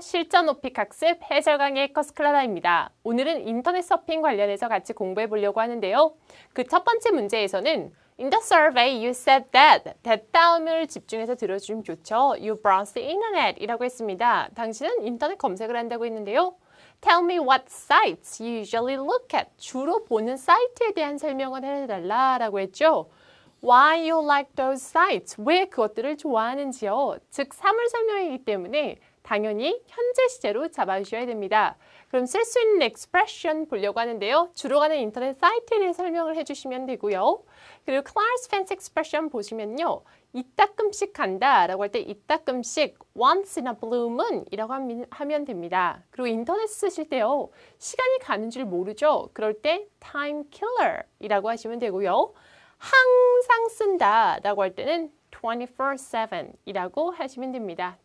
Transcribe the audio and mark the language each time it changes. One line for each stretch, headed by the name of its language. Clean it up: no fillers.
Korean: 실전 오픽 학습 해설 강의 커스클라라입니다. 오늘은 인터넷 서핑 관련해서 같이 공부해 보려고 하는데요. 그 첫 번째 문제에서는
English: In the survey you said that
Korean: 다음을 집중해서 들어주시면 좋죠.
English: You browse the internet
Korean: 이라고 했습니다. 당신은 인터넷 검색을 한다고 했는데요.
English: Tell me what sites you usually look at.
Korean: 주로 보는 사이트에 대한 설명을 해달라라고 했죠.
English: Why you like those sites?
Korean: 왜 그것들을 좋아하는지요? 즉, 사물 설명이기 때문에 당연히 현재 시제로 잡아주셔야 됩니다. 그럼 쓸 수 있는 expression 보려고 하는데요. 주로 가는 인터넷 사이트에 대해 설명을 해주시면 되고요. 그리고 class fence expression 보시면요. 이따끔씩 간다 라고 할 때 이따끔씩
English: once in a blue moon
Korean: 이라고 하면 됩니다. 그리고 인터넷 쓰실 때요. 시간이 가는 줄 모르죠. 그럴 때 time killer 이라고 하시면 되고요. 항상 쓴다 라고 할 때는 24/7 이라고 하시면 됩니다.